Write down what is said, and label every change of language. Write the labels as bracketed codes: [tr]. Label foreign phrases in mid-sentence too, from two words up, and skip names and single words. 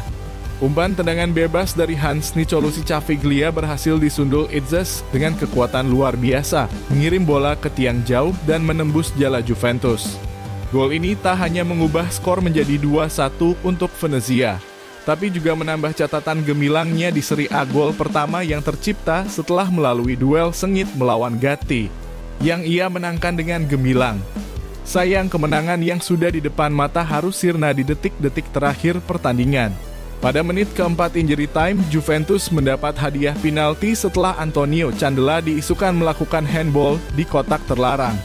[id] Umpan tendangan bebas dari Hans Nicolosi Caviglia berhasil disundul Itzes dengan kekuatan luar biasa, mengirim bola ke tiang jauh dan menembus jala Juventus. Gol ini tak hanya mengubah skor menjadi 2-1 untuk Venezia, tapi juga menambah catatan gemilangnya di Serie A gol pertama yang tercipta setelah melalui duel sengit melawan Gatti, yang ia menangkan dengan gemilang. Sayang, kemenangan yang sudah di depan mata harus sirna di detik-detik terakhir pertandingan. Pada menit keempat [en] injury time, [id] Juventus mendapat hadiah penalti setelah Antonio Candela diisukan melakukan handball di kotak terlarang.